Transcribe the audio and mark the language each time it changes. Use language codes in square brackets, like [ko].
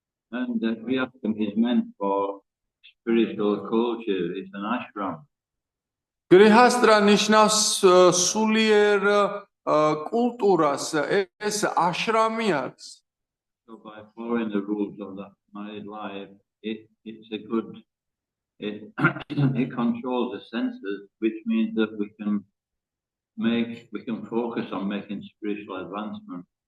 [en] And grihastha is meant for spiritual culture is an ashram. [ka] Grihastra ნიშნავს სულიერ კულტურას, ეს აშრამი არის. [en] So by following the rules of the married life, it's a good, it controls the senses, which means that we can focus on making spiritual advancement.